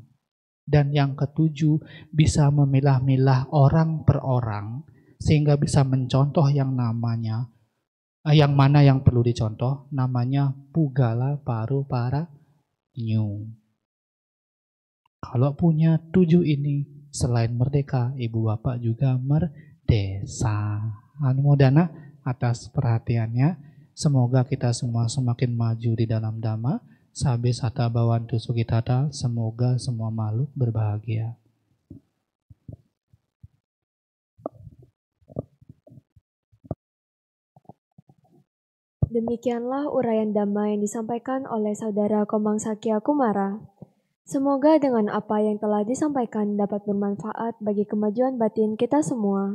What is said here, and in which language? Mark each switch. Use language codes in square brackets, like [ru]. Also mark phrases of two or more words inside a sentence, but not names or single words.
[id] Dan yang ketujuh, bisa memilah-milah orang per orang, sehingga bisa mencontoh yang namanya, yang mana yang perlu dicontoh, namanya [pi] Pugala Paru Paranyu. [id] Kalau punya 7 ini, selain merdeka, Ibu Bapak juga merdesa. Anumodana atas perhatiannya. Semoga kita semua semakin maju di dalam dhamma. [pi] Sabe sata bawantu sukitata. [id] Semoga semua makhluk berbahagia. Demikianlah uraian dhamma yang disampaikan oleh Saudara Komang Sakya Kumara. Semoga dengan apa yang telah disampaikan dapat bermanfaat bagi kemajuan batin kita semua.